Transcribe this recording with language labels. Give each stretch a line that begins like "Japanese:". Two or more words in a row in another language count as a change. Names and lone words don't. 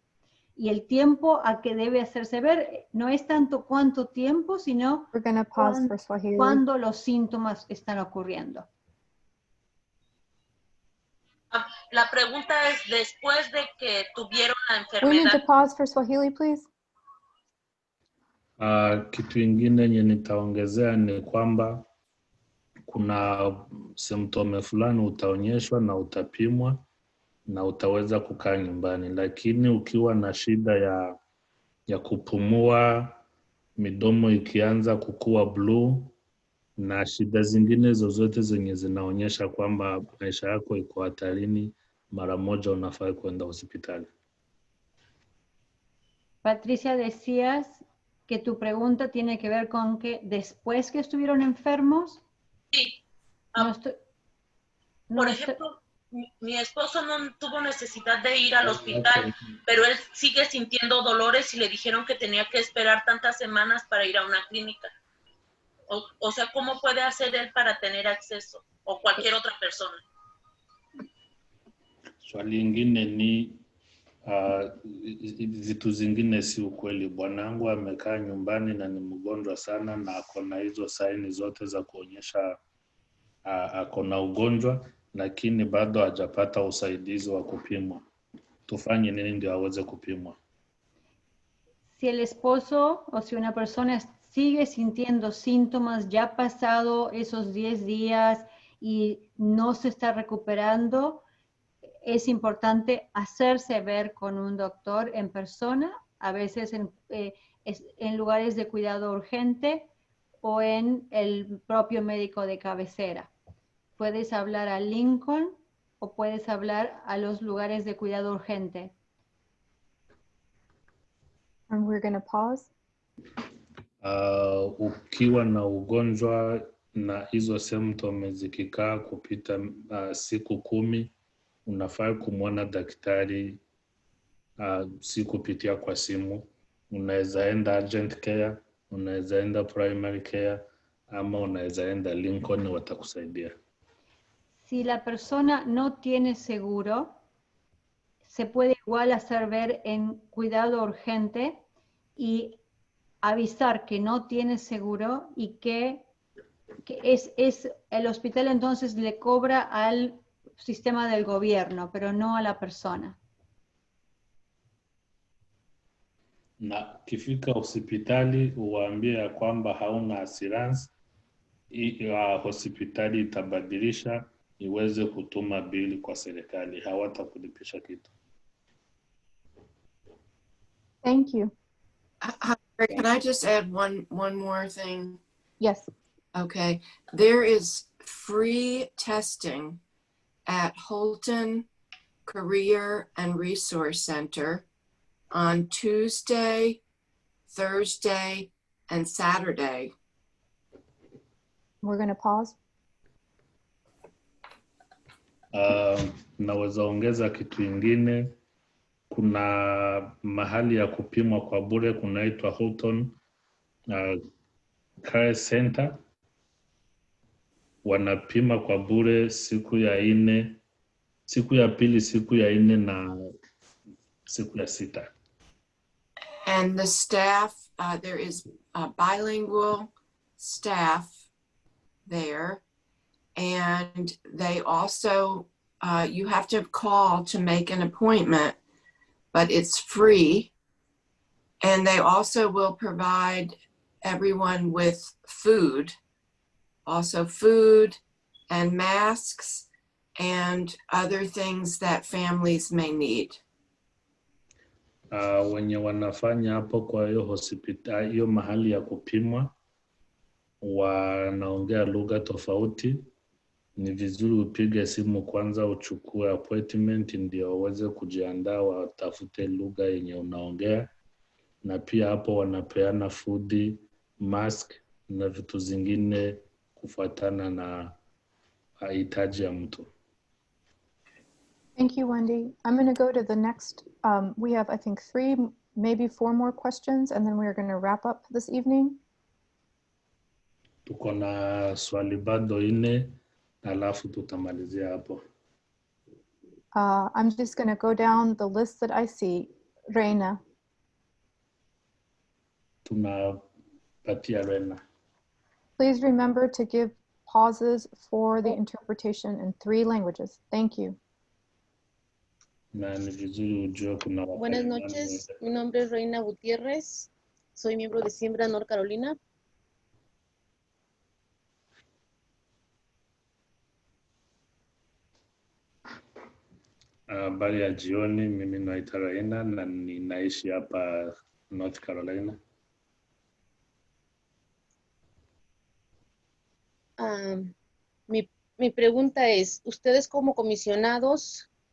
Spanish: Y el tiempo a que debe hacerse ver no es tanto cuánto tiempo, sino cuándo los síntomas están ocurriendo. La pregunta es, después de que tuvieron la
English: We need to
Spanish: enfermedad.
English: pause for Swahili, please.
Swahili: Kitu ingine yenye nitaongezea ni kwamba kuna symptome fulani utaonyeshwa na utapimwa na utaweza kukaa nyumbani, lakini ukiwa na shida ya kupumua, midomo ikianza kukua blue na shida zingine zozote zenye zinaonyesha kwamba maisha yako iko hatarini, mara moja unafaa kwenda hospitali.
Spanish: Patricia, decías que tu pregunta tiene que ver con que después que estuvieron enfermos. Sí. Por ejemplo, mi esposo no tuvo necesidad de ir al hospital, pero él sigue sintiendo dolores y le dijeron que tenía que esperar tantas semanas para ir a una clínica. O sea, ¿cómo puede hacer él para tener acceso? O cualquier otra persona.
Swahili: Swali lingine ni vitu zingine si ukweli. Bwanangu amekaa nyumbani na ni mgonjwa sana na akona hizo saini zote za kuonyesha akona ugonjwa, lakini bado hajapata usaidizi wa kupimwa. Tufanye nini ndio aweze kupimwa?
Spanish: Si el esposo o si una persona sigue sintiendo síntomas, ya pasado esos 10 días y no se está recuperando, es importante hacerse ver con un doctor en persona, a veces en lugares de cuidado urgente o en el propio médico de cabecera. Puedes hablar a Lincoln o puedes hablar a los lugares de cuidado urgente.
English: And we're going to pause.
Swahili: Ukiwa na ugonjwa na hizo symptoms zikikaa kupita siku 10, unafaa kumwona daktari, si kupitia kwa simu. Unaweza enda
English: urgent care,
Swahili: unaweza enda
English: primary care,
Swahili: ama unaweza enda Lincoln watakusaidia.
Spanish: Si la persona no tiene seguro, se puede igual hacer ver en cuidado urgente y avisar que no tiene seguro y que es el hospital entonces le cobra al sistema del gobierno, pero no a la persona.
Swahili: Na kifika hospitali uwaambie ya kwamba hauna assurance, hospitali itabadilisha iweze kutuma bili kwa serikali, hawatakulipisha kitu.
English: Thank you. Can I just add one more thing? Yes. Okay. There is free testing at Holton Career and Resource Center on Tuesday, Thursday, and Saturday. We're going to pause.
Swahili: Naweza ongeza kitu ingine. Kuna mahali ya kupimwa kwa bure kunaitwa Holton Care Center. Wanapima kwa bure siku ya 4, siku ya pili, siku ya 4 na siku ya 6.
English: And the staff, there is a bilingual staff there. And they also, you have to call to make an appointment, but it's free. And they also will provide everyone with food, also food and masks and other things that families may need.
Swahili: Wenye wanafanya hapo kwa hiyo hospitali, hiyo mahali ya kupimwa, wanaongea lugha tofauti. Ni vizuri upige simu kwanza, uchukue appointment ndio uweze kujiandaa, watafute lugha yenye unaongea. Na pia hapo wanapeana
English: food, mask
Swahili: na vitu zingine kufuatana na hitaji ya mtu.
English: Thank you, Wendy. I'm going to go to the next. We have, I think, 3, maybe 4 more questions, and then we are going to wrap up this evening.
Swahili: Tuko na swali bado 4, alafu tutamalizia hapo.
English: I'm just going to go down the list that I see. Reina.
Swahili: Tunapatia Reina.
English: Please remember to give pauses for the interpretation in 3 languages. Thank you.
Swahili: Na ni vizuri ujue kuna
Spanish: Buenas noches, mi nombre es Reina Gutiérrez, soy miembro de Siembra North Carolina.
Swahili: Habari ya jioni, mimi naitwa Reina na ninaishi hapa North Carolina.
Spanish: Mi pregunta es, ¿ustedes como comisionados?